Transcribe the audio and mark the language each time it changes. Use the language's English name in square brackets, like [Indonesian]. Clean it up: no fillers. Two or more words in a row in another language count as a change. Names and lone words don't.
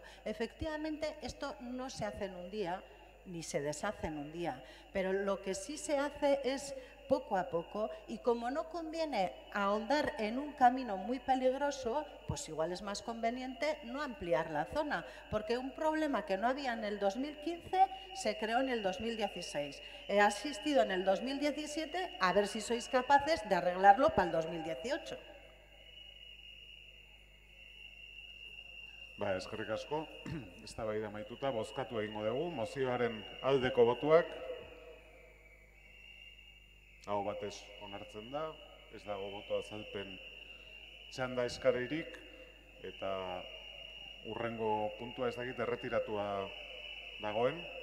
[Spanish] Efectivamente, esto no se hace en un día, ni se deshace en un día, pero lo que sí se hace es poco a poco, y como no conviene ahondar en un camino muy peligroso, pues igual es más conveniente no ampliar la zona, porque un problema que no había en el 2015 se creó en el 2016. He asistido en el 2017 a ver si sois capaces de arreglarlo para el 2018. [Basque] Eskerrik asko, eztabaida amaituta, bozkatu egingo dugu, mozioaren aldeko botuak, hau batez onartzen da, ez dago boto azalpen txanda eskareirik, eta urrengo puntua ez dakit erretiratua dagoen.